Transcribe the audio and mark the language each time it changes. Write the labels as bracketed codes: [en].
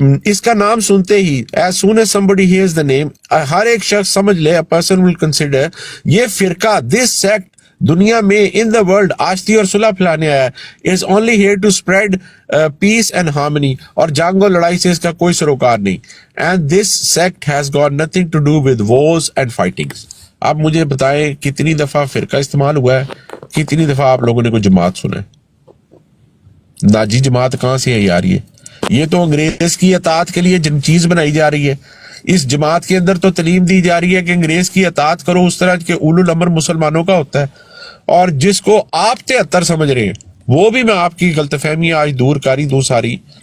[ur] اس کا نام سنتے ہی [en] as soon as somebody hears the name, [ur] ہر ایک شخص سمجھ لے, [en] a person will consider [ur] یہ فرقہ, [en] this sect [ur] دنیا میں [en] in the world [ur] آشتی اور صلح پھیلانے آیا ہے, [en] is only here to spread peace and harmony, [ur] اور جنگ اور لڑائی سے اس کا کوئی سروکار نہیں. [en] and this sect has got nothing to do with wars and fightings. [ur] آپ مجھے بتائیں کتنی دفعہ فرقہ استعمال ہوا ہے, کتنی دفعہ آپ لوگوں نے کوئی جماعت سنا ہے؟ ناجی جماعت کہاں سے ہے یار؟ یہ تو انگریز کی اطاعت کے لیے چیز بنائی جا رہی ہے. اس جماعت کے اندر تو تعلیم دی جا رہی ہے کہ انگریز کی اطاعت کرو اس طرح کہ اولو الامر مسلمانوں کا ہوتا ہے, اور جس کو آپ 73 سمجھ رہے ہیں, وہ بھی میں آپ کی غلط فہمی آج دور کاری دوں ساری.